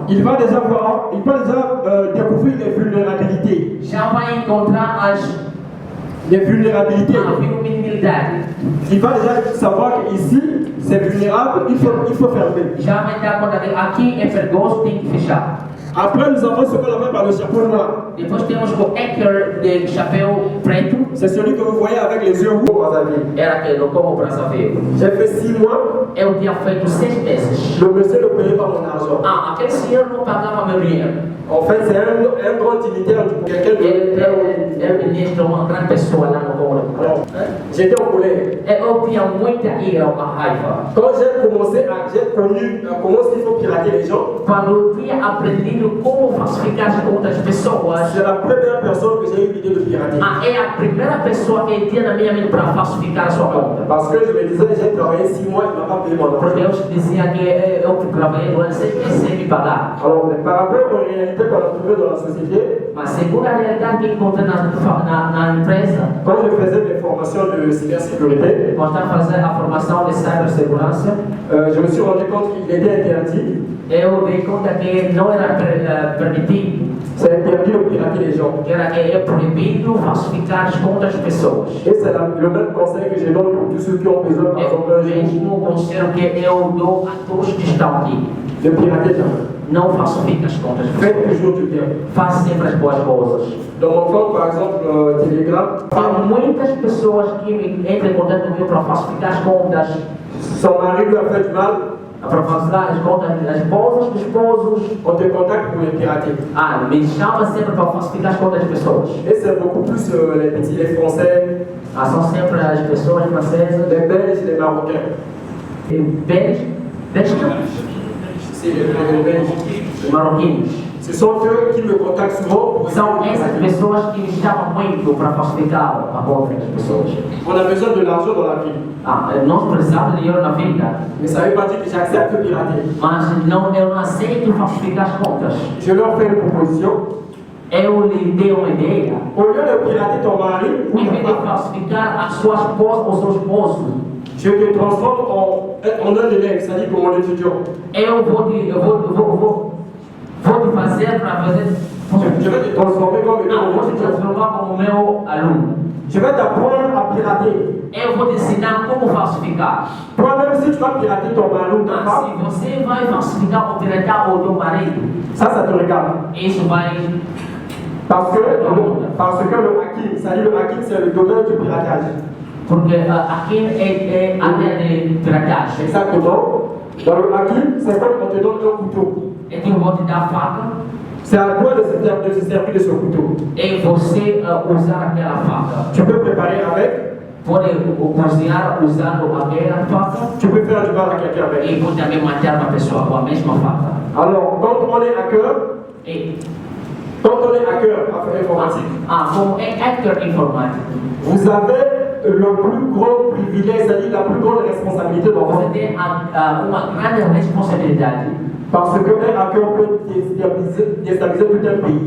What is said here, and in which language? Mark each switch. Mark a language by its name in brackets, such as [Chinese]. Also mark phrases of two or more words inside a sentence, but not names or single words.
[French] il va déjà voir, il va déjà découvrir les vulnérabilités. [Portuguese] Já vai encontrar [French] les vulnérabilités. [Portuguese] A vulnerabilidade. [French] Il va déjà savoir qu'ici, C'est vulnérable, il faut fermer. [Portuguese] Já vai dar conta de aqui é perigoso, tem que fechar. [French] Après, nous avons ce qu'on appelle par le chapeau noir. [Portuguese] Depois temos o hacker de chapéu preto. [French] C'est celui que vous voyez avec les yeux rouges. [Portuguese] Era aquele como Brazzaville. [French] J'ai fait 6 mois. [Portuguese] Eu tinha feito 6 meses. [French] Le monsieur ne payait pas mon argent. [Portuguese] Ah, aquele senhor não pagava meu dinheiro. [French] En fait, c'est un grand dignitaire du quelqu'un [Portuguese] Ele ministra uma grande pessoa lá no Congo. [French] J'étais en colère. [Portuguese] Eu tinha muita ira, uma raiva. [French] Quand j'ai connu comment il faut pirater les gens, [Portuguese] Quando eu tinha aprendido como falsificar as contas das pessoas, [French] c'est la première personne que j'ai eu l'idée de pirater. [Portuguese] é a primeira pessoa que tinha na minha mente para falsificar a sua conta. [French] Parce que je me disais, j'ai travaillé 6 mois, il ne m'a pas payé mon [Portuguese] Porque [French] argent. [Portuguese] eu dizia que eu trabalhei durante 6 meses sem me pagar. [French] Alors, par rapport aux réalités qu'on a trouvées dans la société, [Portuguese] Mas segundo a realidade que encontrei na empresa, [French] quand je faisais des formations de cybersécurité, [Portuguese] quando estava fazendo a formação de cibersegurança, [French] je me suis rendu compte qu'il était interdit. [Portuguese] eu dei conta que não era permitido, [French] C'est interdit de pirater les gens. [Portuguese] que é proibido falsificar as contas das pessoas. [French] Et c'est le même conseil que je donne pour tous ceux qui ont besoin, par [Portuguese] É [French] exemple, [Portuguese] o [French] un jour, [Portuguese] mesmo conselho que eu dou a todos que estão aqui. [French] de pirater jamais. [Portuguese] Não falsifique as contas das [French] Faites [Portuguese] pessoas. [French] toujours du bien. [Portuguese] Faça sempre as boas coisas. [French] Dans mon compte, par exemple, Telegram, [Portuguese] Há muitas pessoas que entram em contato comigo para falsificar as contas, [French] son mari lui a fait du mal, [Portuguese] para falsificar as contas das esposas, dos esposos. [French] on te contacte pour les pirater. [Portuguese] Me chama sempre para falsificar as contas das pessoas. [French] Et c'est beaucoup plus les petits, les Français, [Portuguese] São sempre as pessoas francesas, [French] les Belges, les Marocains. belges, C'est les Belges. [Portuguese] marroquinos. [French] Ce sont eux qui me contactent souvent pour [Portuguese] São [French] essayer de [Portuguese] essas [French] pirater. [Portuguese] pessoas que me chamam muito para falsificar a conta das pessoas. [French] On a besoin de l'argent dans la vie. [Portuguese] Nós precisamos de dinheiro na vida, [French] Mais ça ne veut pas dire que j'accepte de pirater. [Portuguese] mas eu não aceito falsificar as contas. [French] Je leur fais une proposition. [Portuguese] Eu lhe dei uma ideia. [French] Au lieu de pirater ton mari, ou [Portuguese] Em [French] ta [Portuguese] vez de [French] femme, [Portuguese] falsificar a sua esposa ou seu esposo, [French] je te transforme en un élève, c'est-à-dire comme mon étudiant. [Portuguese] eu vou te fazer para fazer. [French] Je vais te transformer comme [Portuguese] Não, vou te [French] étudiant. [Portuguese] transformar como meu aluno. [French] Je vais t'apprendre à pirater. [Portuguese] Eu vou te ensinar como falsificar. [French] Toi-même, si tu vas pirater ton mari ou ta [Portuguese] Mas se [French] femme, [Portuguese] você vai falsificar ou piratar o teu marido, [French] ça te regarde. [Portuguese] isso vai. [French] Parce que le hacking, c'est-à-dire le hacking, c'est le domaine du piratage. [Portuguese] Porque aqui é área de piratagem. [French] Exactement. Dans le hacking, c'est comme on te donne un couteau. [Portuguese] Então eu vou te dar a faca [French] C'est à toi de se servir de ce couteau. [Portuguese] e você usar aquela faca. [French] Tu peux préparer avec, [Portuguese] Pode cozinhar usando aquela faca [French] tu peux faire du mal à quelqu'un avec. [Portuguese] e pode também matar uma pessoa com a mesma faca. [French] Alors, quand on est hacker, [Portuguese] E, [French] informatique, [Portuguese] como é hacker informático, [French] vous avez le plus grand privilège, c'est-à-dire la plus grande responsabilité dans [Portuguese] você [French] votre vie. [Portuguese] tem uma grande responsabilidade. [French] Parce qu'un hacker peut déstabiliser tout un pays.